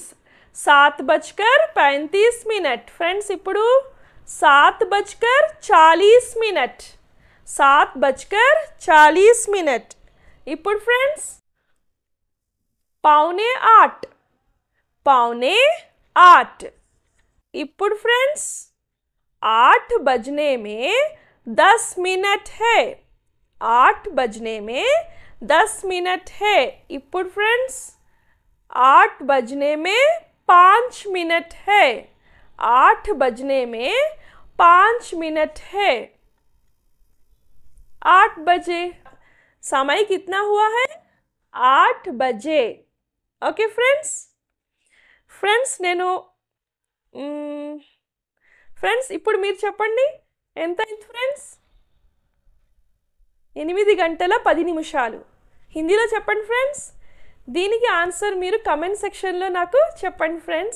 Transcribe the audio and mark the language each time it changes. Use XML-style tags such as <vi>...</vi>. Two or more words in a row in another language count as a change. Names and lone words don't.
<hi>7 बजकर 35 मिनट.</hi> <te>ఫ్రెండ్స్ ఇప్పుడు</te> <hi>7 बजकर 40 मिनट. 7 बजकर 40 मिनट.</hi> <te>ఇప్పుడు ఫ్రెండ్స్ 7:45.</te> <hi>7:45.</hi> <te>ఇప్పుడు ఫ్రెండ్స్</te> <hi>8 बजने में 10 मिनट है. 8 बजने में 10 मिनट है.</hi> <te>ఇప్పుడు ఫ్రెండ్స్</te> <hi>8 बजने में 5 मिनट है. 8 बजने में 5 मिनट है. 8 बजे. समय कितना हुआ है? 8 बजे.</hi> <te>ఓకే ఫ్రెండ్స్ నేను ఫ్రెండ్స్ ఇప్పుడు మీరు చెప్పండి ఎంత అయింది ఫ్రెండ్స్? 8 గంటల 10 నిమిషాలు. హిందీలో చెప్పండి ఫ్రెండ్స్. దీనికి ఆన్సర్ మీరు కమెంట్ సెక్షన్లో నాకు చెప్పండి ఫ్రెండ్స్.</te>